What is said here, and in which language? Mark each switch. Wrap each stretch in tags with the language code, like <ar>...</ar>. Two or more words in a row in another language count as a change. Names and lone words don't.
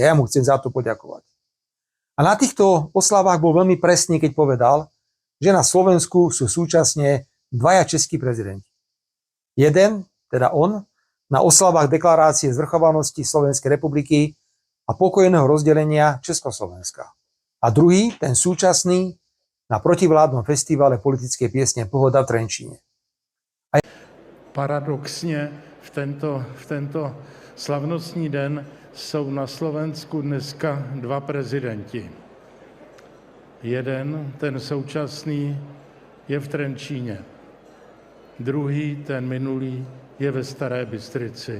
<sk>Ja mu chcem za to poďakovať. A na týchto oslavách bol veľmi presný, keď povedal, že na Slovensku sú súčasne dvaja českí prezidenti. Jeden, teda on, na oslavách deklarácie zvrchovanosti Slovenskej republiky a pokojného rozdelenia Československa. A druhý, ten súčasný, na protivládnom festivale politické piesne Pohoda v Trenčíne.</sk> <cs>Paradoxně v tento slavnostní den jsou na Slovensku dneska dva prezidenti. Jeden, ten současný, je v Trenčíně. Druhý, ten minulý, je ve Staré Bystrici.</cs>